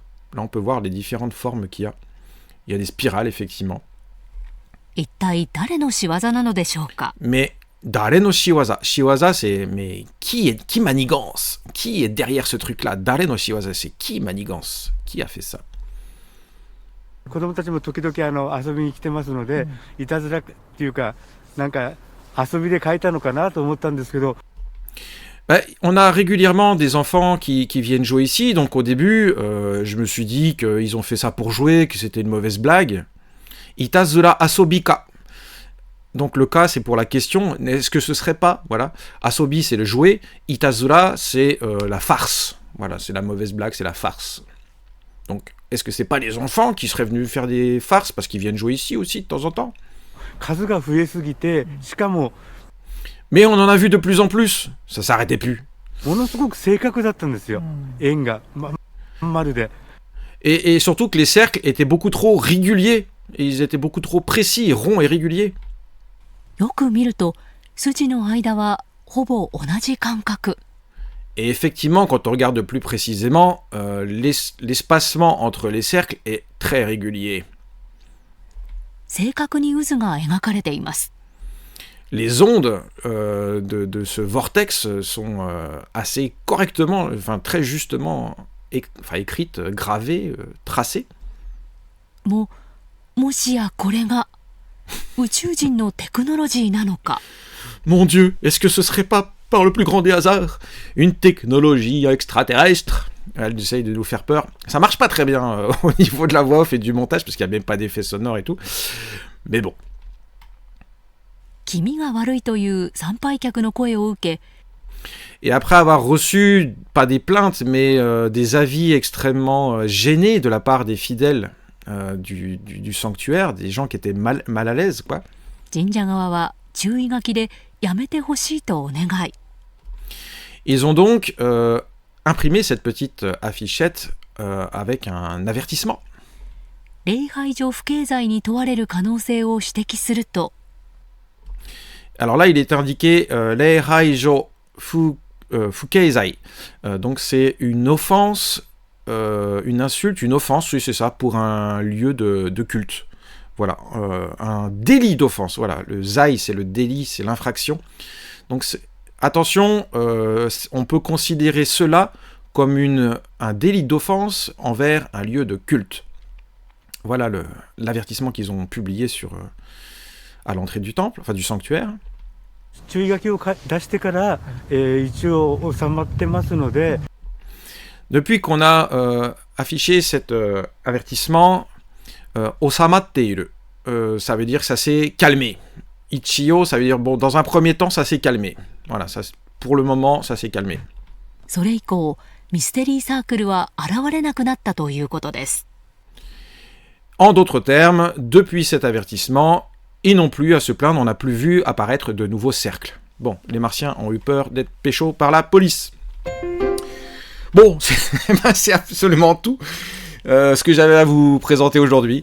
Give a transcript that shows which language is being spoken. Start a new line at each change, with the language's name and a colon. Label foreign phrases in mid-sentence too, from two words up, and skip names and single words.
French: Là, on peut voir les différentes formes qu'il y a. Il y a des spirales, effectivement.
Japanese: Mais 誰の仕業。仕業, c'est...
French: Mais qui manigance ? Qui est derrière ce truc-là ?
Japanese: 誰の仕業,
French: c'est qui manigance ? Qui a fait ça ?
Japanese: 子供たちも時々遊びに来てますので、いたずらっていうかなんか遊びで描いたのかなと思ったんですけど。
French: On a régulièrement des enfants qui viennent jouer ici, donc au début, je me suis dit qu'ils ont fait ça pour jouer, que c'était une mauvaise blague.
Japanese: いたずら遊びか.
French: Donc le K c'est pour la question, est-ce que ce serait pas, voilà, asobi c'est le jouet, itazura c'est la farce, voilà, c'est la mauvaise blague, c'est la farce. Donc est-ce que c'est pas les enfants qui seraient venus faire des farces parce qu'ils viennent jouer ici aussi de temps en temps?
Japanese: 数が増えすぎて、しかも
French: Mais on en a vu de plus en plus, ça s'arrêtait plus.
Japanese: ものすごく正確だったんですよ、円がまん丸で。
French: Et surtout que les cercles étaient beaucoup trop réguliers, et ils étaient beaucoup trop précis, ronds et réguliers.
Japanese: よく見ると筋の間はほぼ同じ間隔。
French: Et effectivement, quand on regarde plus précisément, l'espacement entre les cercles est très régulier.
Japanese: 正確に渦が描かれています。
French: Les ondes de ce vortex sont assez correctement, enfin très justement écrites, gravées, tracées.
Japanese: もしやこれが宇宙人のテクノロジーなのか。
French: Mon Dieu, est-ce que ce serait pas, par le plus grand des hasards, une technologie extraterrestre? Elle essaye de nous faire peur. Ça marche pas très bien au niveau de la voix off et du montage, parce qu'il n'y a même pas d'effets sonores et tout. Mais bon.
Japanese: 気味が悪いという参拝客の声を受け、
French: Et après avoir reçu, pas des plaintes, mais des avis extrêmement gênés de la part des fidèles du sanctuaire, des gens qui étaient mal à l'aise, quoi.
Japanese: 神社側は注意書きでやめてほしいとお願い。
French: Ils ont donc imprimé cette petite affichette avec un avertissement.
Japanese: 礼拝所不敬罪に問われる可能性を指摘すると、
French: Alors là, il est indiqué
Japanese: 礼拝所不敬罪.
French: Donc c'est une offense, une insulte, une offense, oui c'est ça, pour un lieu de culte. Voilà, un délit d'offense. Voilà, le zai c'est le délit, c'est l'infraction. Donc attention, on peut considérer cela comme un délit d'offense envers un lieu de culte. Voilà l'avertissement qu'ils ont publié à l'entrée du temple, enfin du sanctuaire.
Japanese: 注意書きを出してから、一応収まってますので。
French: Depuis qu'on a affiché cet avertissement, osamatteiru, ça veut dire que ça s'est calmé. Ichio, ça veut dire, bon, dans un premier temps, ça s'est calmé. Voilà, ça, pour le moment, ça s'est calmé.
Japanese: それ以降ミステリーサークルは現れなくなったということです。
French: En d'autres termes, depuis cet avertissement, ils n'ont plus à se plaindre, on n'a plus vu apparaître de nouveaux cercles. Bon, les Martiens ont eu peur d'être pécho par la police. Bon, c'est absolument tout ce que j'avais à vous présenter aujourd'hui.